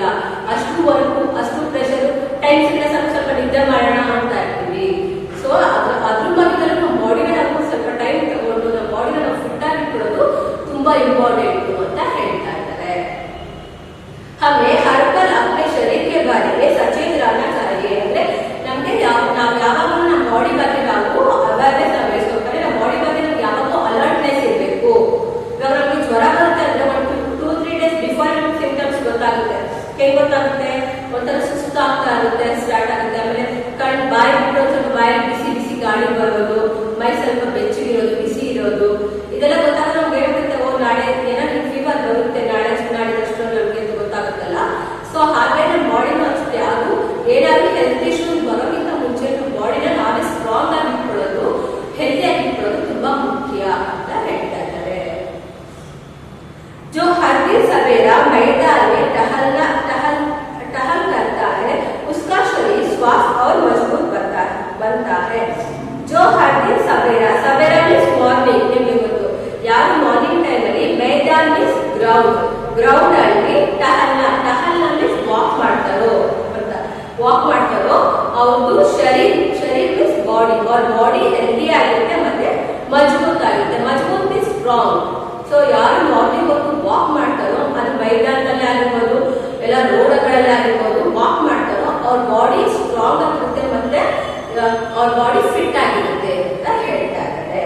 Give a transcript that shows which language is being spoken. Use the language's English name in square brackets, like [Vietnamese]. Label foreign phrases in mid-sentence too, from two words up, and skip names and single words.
[Kannada] ಅಷ್ಟು ವರ್ಕ್, ಅಷ್ಟು ಪ್ರೆಷರ್, ಟೈಮ್ ಸಿಕ್ಕರೆ ಸ್ವಲ್ಪ ನಿದ್ದೆ ಮಾಡೋಣ ಅಂತ ಇರ್ತೀವಿ. ಸೊ ಅದ್ರ ಬಗ್ಗೆ ನಮ್ಮ ಬಾಡಿಗೆ ನಾವು ಸ್ವಲ್ಪ ಟೈಮ್ ತಗೊಂಡು ನಮ್ಮ ಬಾಡಿನ ನಾವು ಫಿಟ್ ಆಗಿ ಇಟ್ಕೊಳ್ಳೋದು ತುಂಬಾ ಇಂಪಾರ್ಟೆಂಟ್ ಅಂತ ಹೇಳ್ತಾ ಇದ್ದಾರೆ. [Hindi] हमें हर पल अपने शरीर के बारे में सचेत रहना चाहिए. [Kannada] ಅಂದ್ರೆ ನಮ್ಗೆ ನಾವು ಯಾವಾಗಲೂ ನಮ್ಮ ಬಾಡಿ ಬಗ್ಗೆ ನಾವು ಅವೇರ್ನೆಸ್ ವಹಿಸ್ಕೊಳ್ತಾರೆ. ನಮ್ಮ ಬಾಡಿ ಬಗ್ಗೆ ನಮ್ಗೆ ಯಾವಾಗಲೂ ಅಲರ್ಟ್ನೆಸ್ ಇರಬೇಕು. ಇವಾಗ ನಮ್ಗೆ ಜ್ವರ ಬರುತ್ತೆ ಅಂದ್ರೆ ಒಂದು 2-3 [English] days before [Kannada] ನಮ್ಗೆ ಸಿಂಪ್ಟಮ್ಸ್ ಗೊತ್ತಾಗುತ್ತೆ. ಹೇಗೆ ಗೊತ್ತಾಗುತ್ತೆ, ಒಂಥರ ಸುಸ್ತಾಗ್ತಾ ಇರುತ್ತೆ, ಸ್ಟಾರ್ಟ್ ಆಗುತ್ತೆ. ಆಮೇಲೆ ಕಣ್ ಬಾಯಿ ಬಿಟ್ಟು ಸ್ವಲ್ಪ ಬಾಯಲ್ಲಿ ಬಿಸಿ ಬಿಸಿ ಗಾಳಿ ಬರೋದು, ಮೈ ಸ್ವಲ್ಪ ಬೆಚ್ಚಗಿರೋದು, ಬಿಸಿ ಇರೋದು, ಇದೆಲ್ಲ ಗೊತ್ತಾಗ ನಮ್ಗೆ ಹೇಳ್ಬಿಡುತ್ತೆ, ಓ ನಾಳೆ ಏನಾದ್ರು ಫೀವರ್ ಬರುತ್ತೆ, ನಾಡಿದಷ್ಟು ನಮ್ಗೆ ಗೊತ್ತಾಗುತ್ತಲ್ಲ. ಸೊ ಹಾಗೆ ನಮ್ಮ ಬಾಡಿನೂ ಅಷ್ಟೇ, ಅದು ಏನಾದ್ರು [English] health issues [Kannada] ಬರೋಕ್ಕಿಂತ ಮುಂಚೆ ನಮ್ಮ ಬಾಡಿನ ನಾವೇ ಸ್ಟ್ರಾಂಗ್ ಆಗಿ ಇಟ್ಕೊಳ್ಳೋದು, ಹೆಲ್ತಿ ಆಗಿ ಇಟ್ಕೊಳ್ಳೋದು ತುಂಬಾ ಮುಖ್ಯ ಅಂತ ಹೇಳ್ತಾ ಇದ್ದಾರೆ. [Hindi] जो हर दिन सवेरा मैदान में टहल करता है उसका शरीर स्वस्थ और मजबूत बनता है. जो हर दिन सवेरा [English] means morning, [Kannada] ನಿಮಗೆ ಗೊತ್ತು ಯಾರು [English] morning time [Kannada] ಅಲ್ಲಿ मैदान [English] means ground [Kannada] ಅಲ್ಲಿ ಟಹಲ್ನ [English] means walk [Kannada] ಮಾಡ್ತಾರೋ ಅವ್ರದ್ದು ಶರೀರ್ [English] means body healthy [Kannada] ಆಗಿರುತ್ತೆ ಮತ್ತೆ ಮಜಬೂತ್ ಆಗುತ್ತೆ. [English] ಮಜಬೂತ್ means strong. [Kannada] ಸೊ ಯಾರು ಮಾರ್ನಿಂಗ್ ಹೊತ್ತು ವಾಕ್ ಮಾಡ್ತಾರೋ, ಅದು ಮೈದಾನದಲ್ಲಿ ಆಗಿರ್ಬೋದು, ಎಲ್ಲ ರೋಡ್ಗಳಲ್ಲಿ ಆಗಿರ್ಬೋದು, ವಾಕ್ ಮಾಡ್ತಾರೋ ಅವ್ರ [English] body strong [Kannada] ಆಗಿರುತ್ತೆ ಮತ್ತೆ ಅವ್ರ [English] body fit [Kannada] ಆಗಿರುತ್ತೆ ಅಂತ ಹೇಳ್ತಾ ಇದ್ದಾರೆ.